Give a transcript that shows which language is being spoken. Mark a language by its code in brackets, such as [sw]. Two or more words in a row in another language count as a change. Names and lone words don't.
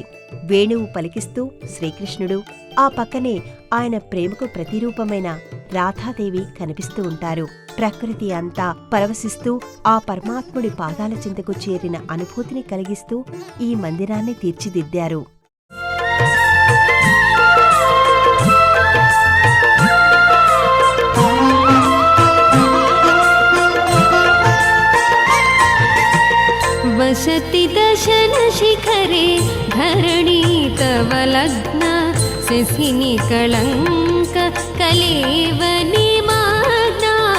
[te] వేణువు పలికిస్తూ శ్రీకృష్ణుడు, ఆ పక్కనే ఆయన ప్రేమకు ప్రతిరూపమైన రాధాదేవి కనిపిస్తూ ఉంటారు. ప్రకృతి అంతా పరవశిస్తూ ఆ పరమాత్ముడి పాదాల చింతకు చేరిన అనుభూతిని కలిగిస్తూ ఈ మందిరాన్ని తీర్చిదిద్దారు. [sa] वसति दशन शिखरे धरणी तव लग्न शशिनि कलंक कलेवनि माग्ना